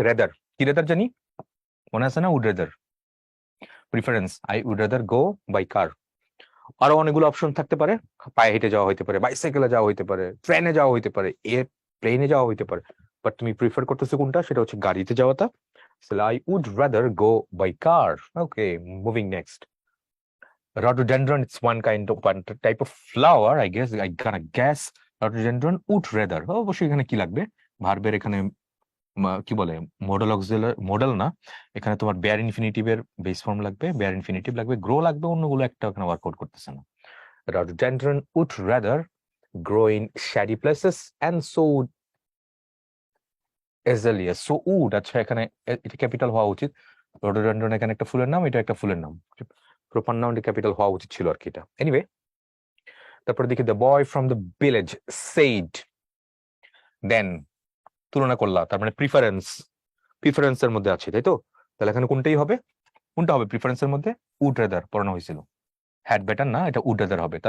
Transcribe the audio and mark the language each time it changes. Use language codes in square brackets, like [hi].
[en] rather, কি rather জানি, [bn] মনে আছে না, [en] Would rather. Preference, I would rather go by car. [bn] আরো অনেকগুলো অপশন থাকতে পারে, পায়ে হেঁটে যাওয়া হইতে পারে, বাইসাইকেলে যাওয়া হইতে পারে, ট্রেনে যাওয়া হইতে পারে, প্লেনে যাওয়া হইতে পারে, বাট তুমি প্রিফার করতেছো কোনটা, সেটা হচ্ছে গাড়িতে যাওয়াটা। [en] I would rather go by car. Okay, moving next. Rhododendron, it's one type of flower, I gonna guess. Rhododendron would rather, [bn] অবশ্যই এখানে কি লাগবে, ভার্বের এখানে কি বলে, মডেল অক্সিলারি, মডেল না, এখানে তোমার বেয়ার ইনফিনিটিভের বেস ফর্ম লাগবে, বেয়ার ইনফিনিটিভ লাগবে, গ্রো লাগবে, অন্যগুলো একটা এখানে ওয়ার্কআউট করতেছে না। [en] Rhododendron would rather grow in shady places and so would azalea, so would, [bn] আচ্ছা এখানে এটা ক্যাপিটাল হওয়া উচিত। Rhododendron এখানে একটা ফুলের নাম, এটা একটা ফুলের নাম, প্রপার নাউনটা ক্যাপিটাল হওয়া উচিত ছিল আর কি এটা। এনিওয়ে, তারপরে দেখি [en] the boy from the village said, [bn] দেন তুলনা করলা, তার মানে প্রিফারেন্সের মধ্যে আছে, তাই তো, তাহলে এখানে কোনটাই হবে, কোনটা হবে প্রিফারেন্সের মধ্যে, উড রেদার পড়ানো হয়েছিল, হ্যাড বেটার না, এটা উড রেদার হবে।